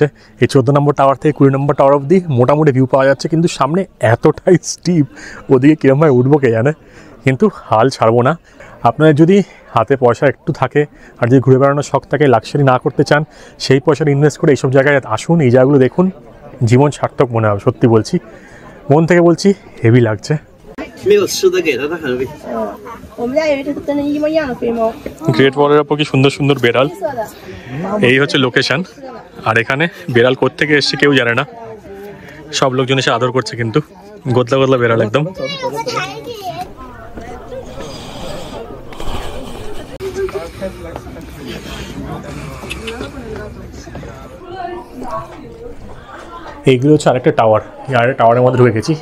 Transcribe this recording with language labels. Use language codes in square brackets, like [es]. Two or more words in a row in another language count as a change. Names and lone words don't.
[bn] এই 14 নম্বর টাওয়ার থেকে 20 নম্বর টাওয়ার অবধি মোটামুটি ভিউ পাওয়া যাচ্ছে, কিন্তু সামনে এতটাই স্টিপ, ওদিকে কীরকমভাবে উঠবো কে জানে, কিন্তু হাল ছাড়বো না। আপনার যদি হাতে পয়সা একটু থাকে আর যদি ঘুরে বেড়ানোর শখ থাকে, লাক্সারি না করতে চান, সেই পয়সাটা ইনভেস্ট করে এইসব জায়গায় আসুন, এই জায়গাগুলো দেখুন, জীবন সার্থক মনে হবে। সত্যি বলছি, মন থেকে বলছি, হেভি লাগছে। [zh] 没有吃的给他，他很喂。我们家有一只跟那一模一样的肥猫， [bn] গ্রেট ওয়ালের ওপর কি সুন্দর সুন্দর বেড়াল। এই হচ্ছে লোকেশন, আর এখানে বেড়াল কোত্থেকে এসছে কেউ জানে না। সব লোকজন এসে আদর করছে, কিন্তু গোদলা গোদলা বেড়াল একদম। এইগুলো হচ্ছে আরেকটা টাওয়ার, আর টাওয়ারের মধ্যে ঢুকে গেছি।